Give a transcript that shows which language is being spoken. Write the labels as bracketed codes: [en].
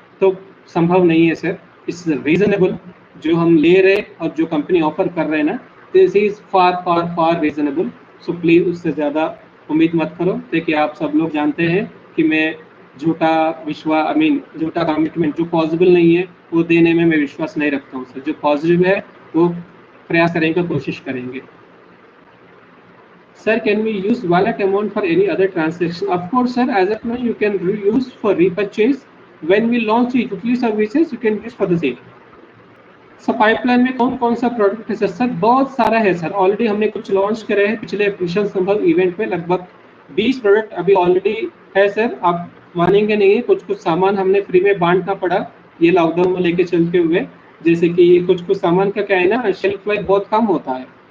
[hi] तो संभव नहीं है सर, [en] it's reasonable [hi] जो हम ले रहे और जो कंपनी ऑफर कर रहे हैं ना, [en] This is far far far reasonable. [hi] So please उससे ज़्यादा उम्मीद मत करो। देखिए आप सब लोग जानते हैं कि मैं झूठा विश्वास झूठा कमिटमेंट जो पॉसिबल नहीं है वो देने में मैं विश्वास नहीं रखता हूँ सर। जो पॉजिटिव है वो प्रयास करेंगे, कोशिश करेंगे। [en] Sir, can we use wallet amount for any other transaction? Of course, sir. As of now, you can use for repurchase. When we launch utility services, you can use for the same. [hi] Sir pipeline में कौन कौन सा product है sir? Sir बहुत सारा है sir. Already हमने कुछ लॉन्च करे हैं पिछले मिशन संभव इवेंट में, लगभग 20 प्रोडक्ट अभी ऑलरेडी है सर। आप मानेंगे नहीं, कुछ कुछ सामान हमने फ्री में बांटना पड़ा ये लॉकडाउन में लेके चलते हुए। जैसे कि कुछ कुछ सामान का क्या है ना, शेल्फ लाइफ बहुत कम होता है।